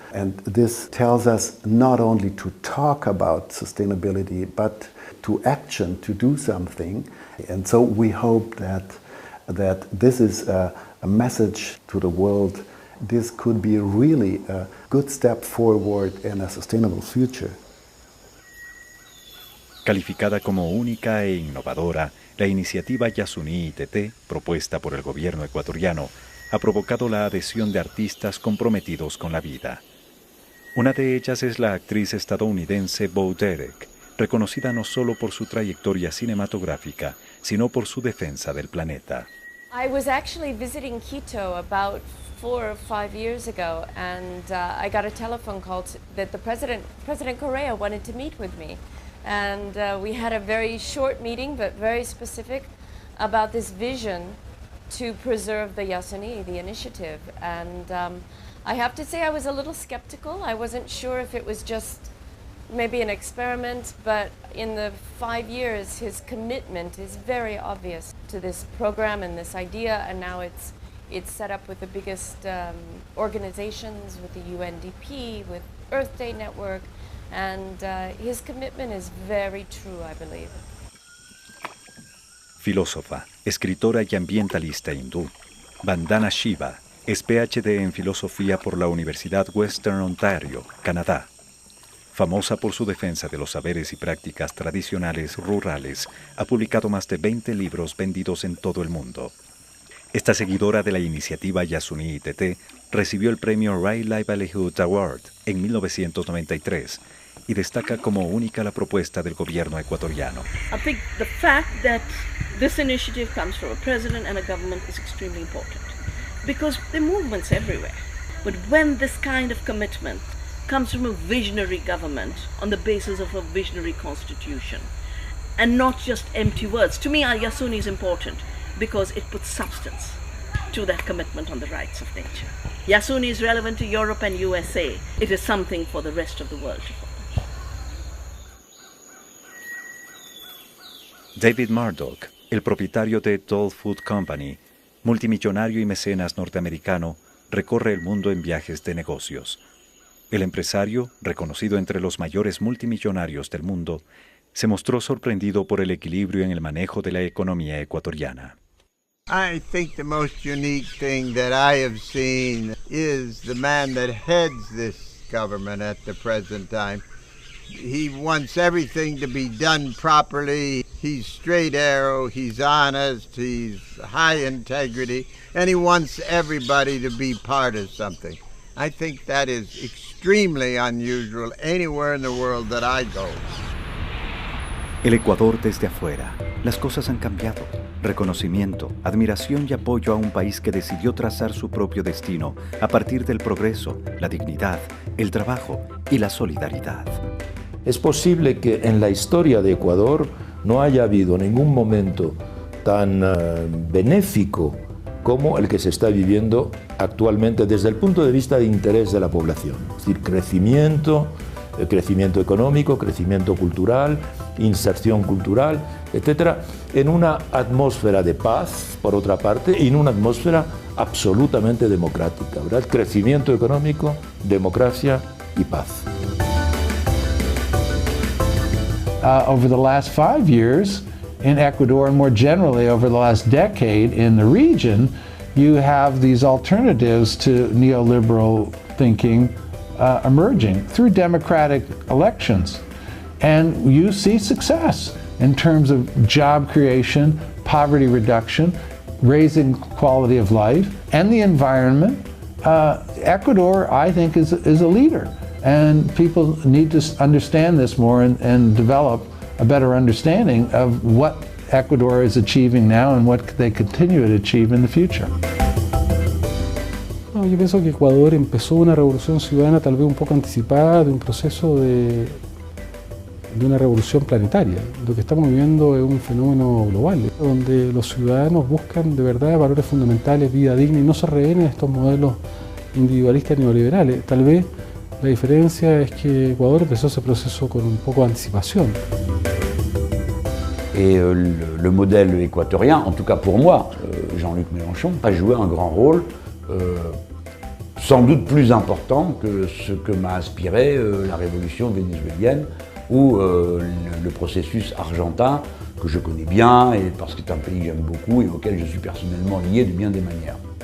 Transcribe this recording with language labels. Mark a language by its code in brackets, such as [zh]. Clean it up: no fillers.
[en] And this tells us not only to talk about sustainability, but to action, to do something. And so we hope that this is a message to the world. This could be really a good step forward in a sustainable future. [es] Calificada como única e innovadora, la iniciativa Yasuni ITT, propuesta por el gobierno ecuatoriano, ha provocado la adhesión de artistas comprometidos con la vida. Una de ellas es la actriz estadounidense Bo Derek, reconocida no solo por su trayectoria cinematográfica, sino por su defensa del planeta. [en] I was actually visiting Quito about 4 or 5 years ago, and I got a telephone call that President Correa wanted to meet with me. And we had a very short meeting, but very specific, about this vision to preserve the Yasuni, the initiative. And I have to say I was a little skeptical. I wasn't sure if it was just maybe an experiment, but in the 5 years, his commitment is very obvious to this program and this idea, and now it's set up with the biggest organizations, with the UNDP, with Earth Day Network, and his commitment is very true, I believe. [es] Filósofa, escritora y ambientalista hindú, Vandana Shiva es PhD en Filosofía por la Universidad Western Ontario, Canadá. Famosa por su defensa de los saberes y prácticas tradicionales rurales, ha publicado más de 20 libros vendidos en todo el mundo. Esta seguidora de la iniciativa Yasuni ITT recibió el premio Right Livelihood Award en 1993 y destaca como única la propuesta del gobierno ecuatoriano. [en] I think the fact that this initiative comes from a president and a government is extremely important, because there are movements everywhere. But when this kind of commitment comes from a visionary government on the basis of a visionary constitution, and not just empty words, to me, Yasuni is important because it puts substance to that commitment on the rights of nature. Yasuni is relevant to Europe and USA. It is something for the rest of the world to follow. David Murdoch, el propietario de Dole Food Company, multimillonario y mecenas norteamericano, recorre el mundo en viajes de negocios. El empresario, reconocido entre los mayores multimillonarios del mundo, se mostró sorprendido por el equilibrio en el manejo de la economía ecuatoriana. I think the most unique thing that I have seen is the man that heads this government at the present time. He wants everything to be done properly. He's straight arrow, he's honest, he's high integrity, and he wants everybody to be part of something. I think that is extremely unusual anywhere in the world that I go. [es] El Ecuador desde afuera. Las cosas han cambiado. Reconocimiento, admiración y apoyo a un país que decidió trazar su propio destino a partir del progreso, la dignidad, el trabajo y la solidaridad. Es posible que en la historia de Ecuador no haya habido ningún momento tan benéfico como el que se está viviendo actualmente desde el punto de vista de interés de la población. Es decir, crecimiento económico, crecimiento cultural, inserción cultural, etcétera, en una atmósfera de paz, por otra parte, y en una atmósfera absolutamente democrática, ¿verdad? Crecimiento económico, democracia y paz. [en] Over the last 5 years in Ecuador, and more generally over the last decade in the region, you have these alternatives to neoliberal thinking emerging through democratic elections. And you see success in terms of job creation, poverty reduction, raising quality of life, and the environment. Ecuador, I think, is a leader. And people need to understand this more and develop a better understanding of what Ecuador is achieving now and what they continue to achieve in the future. [es] No, yo pienso que Ecuador empezó una revolución ciudadana tal vez un poco anticipada de un proceso de una revolución planetaria. Lo que estamos viviendo es un fenómeno global, donde los ciudadanos buscan de verdad valores fundamentales, vida digna, y no se rehén a estos modelos individualistas neoliberales. Tal vez la diferencia es que Ecuador empezó ese proceso con un poco de anticipación. [fr] Et le modèle équatorien, en tout cas pour moi, Jean-Luc Mélenchon, a joué un grand rôle, sans doute plus important que ce que m'a inspiré la révolution vénézuélienne ou le processus argentin, que je connais bien, et parce que c'est un pays que j'aime beaucoup et auquel je suis personnellement lié de bien des manières.